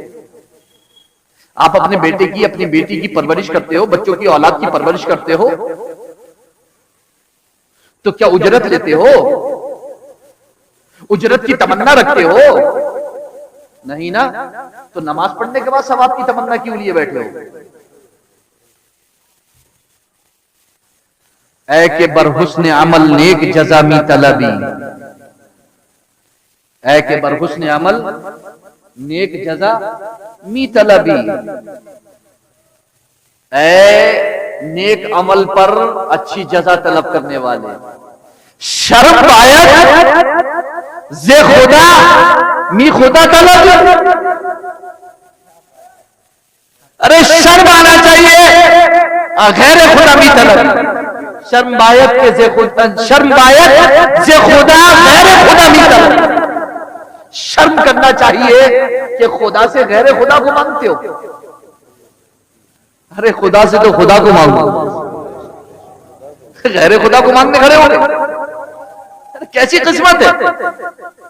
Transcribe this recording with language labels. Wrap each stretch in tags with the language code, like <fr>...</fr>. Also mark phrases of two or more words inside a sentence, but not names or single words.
<ur>آپ اپنے بیٹے کی اپنی بیٹی کی پرورش کرتے ہو، بچوں کی اولاد کی پرورش کرتے ہو، تو کیا اجرت لیتے ہو؟ اجرت کی تمنا رکھتے ہو؟ نہیں نا، تو نماز پڑھنے کے بعد ثواب کی تمنا کیوں لیے بیٹھے ہو؟</ur> <fa>اے کہ بر حسن عمل نیک جزا می طلبی، اے کہ بر حسن عمل نیک جزا می طلبی،</fa> <ur>اے نیک عمل پر اچھی جزا طلب کرنے والے،</ur> <fa>شرم باید ز خدا می خدا طلب،</fa> <ur>ارے شرم آنا چاہیے</ur> <fa>غیر خدا می طلب، شرم باید کہ شرم باید ز خدا غیر خدا می طلب،</fa> <ur>شرم کرنا چاہیے کہ خدا سے غیر خدا کو مانگتے ہو۔ ارے خدا سے تو خدا کو مانگو، غیر خدا کو مانگنے کھڑے ہو گئے، کیسی قسمت ہے؟</ur>